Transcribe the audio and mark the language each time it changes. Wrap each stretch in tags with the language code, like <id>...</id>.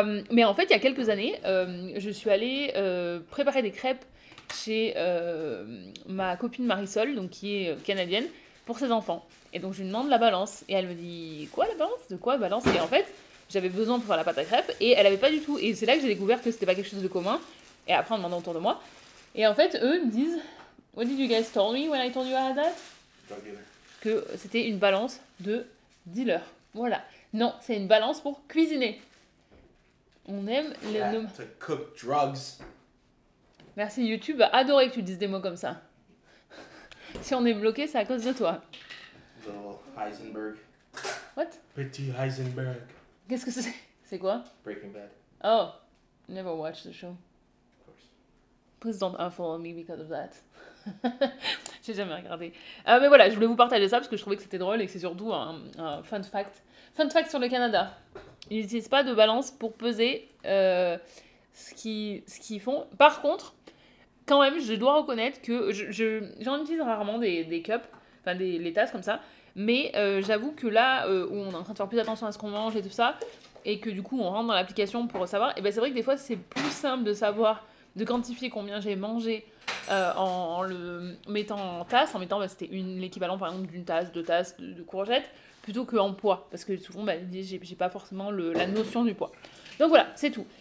<fr>Mais en fait, il y a quelques années, je suis allée préparer des crêpes chez ma copine Marisol, donc qui est canadienne, pour ses enfants. Et donc, je lui demande la balance. Et elle me dit, quoi la balance? De quoi balance? Et en fait, j'avais besoin pour faire la pâte à crêpes et elle avait pas du tout. Et c'est là que j'ai découvert que c'était pas quelque chose de commun. Et après, en demandant autour de moi. Et en fait, eux me disent,</fr> <en>what did you guys tell me when I told you I had that? Drug dealer.</en> <fr>Que c'était une balance de dealer. Voilà. Non, c'est une balance pour cuisiner. On aime les</fr> <en>Yeah,</en> <fr>noms.</fr> <en>to cook drugs.</en> <fr>Merci, YouTube a adoré que tu dises des mots comme ça. Si on est bloqué, c'est à cause de toi.</fr> <en>Little Heisenberg. What?</en> <fr>Petit Heisenberg. Qu'est-ce que c'est? C'est quoi?</fr> <en>Breaking Bad, Oh, never watched the show. of course. Please don't unfollow me because of that.</en> <fr>J'ai jamais regardé. Mais voilà, je voulais vous partager ça parce que je trouvais que c'était drôle et que c'est surtout un fun fact. Fun fact sur le Canada. Ils n'utilisent pas de balance pour peser ce qu'ils font. Par contre, quand même, je dois reconnaître que j'en utilise rarement des cups, enfin les tasses comme ça, mais j'avoue que là où on est en train de faire plus attention à ce qu'on mange et tout ça, et que du coup on rentre dans l'application pour savoir, et ben c'est vrai que des fois c'est plus simple de savoir, de quantifier combien j'ai mangé en le mettant en tasse, en mettant c'était l'équivalent par exemple d'une tasse, 2 tasses de courgettes, plutôt qu'en poids, parce que souvent j'ai pas forcément la notion du poids. Donc voilà, c'est tout.</fr>